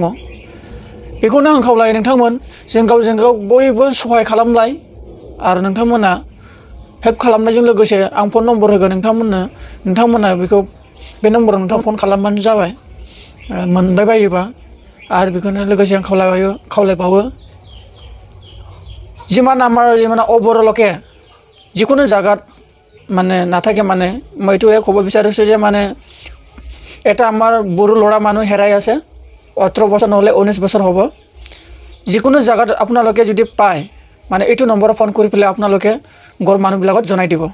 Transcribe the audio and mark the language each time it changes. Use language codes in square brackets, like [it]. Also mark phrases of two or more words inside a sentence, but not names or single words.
[brx] बेखौनो आं खावलायो नोंथांमोन जों गावजों गाव बयबो सहाय खालामलाय आरो नोंथांमोना हेल्प खालामनायजों लोगोसे आं फन नम्बर होगोन नोंथांमोना बेखौ बे नम्बराव नोंथां फन खालामबानो जाबाय मोनबाय बायोबा। आरो बेखौनो लोगोसे आं खावलायबावो [as] যিমান ওপৰলৈকে যিকোনো জায়গাত মানে নাথাকে মানে মই এইটোৱে ক'ব বিচাৰিছোঁ যে মানে এটা আমাৰ বড়ো ল'ৰা মানুহ হেৰাই আছে। 18 বছৰ নহ'লে 19 বছৰ হ'ব। যিকোনো জায়গাত আপোনালোকে যদি পায় মানে এইটো নম্বৰত ফোন কৰি পেলাই আপোনালোকে ঘৰৰ মানুহবিলাকত জনাই দিব।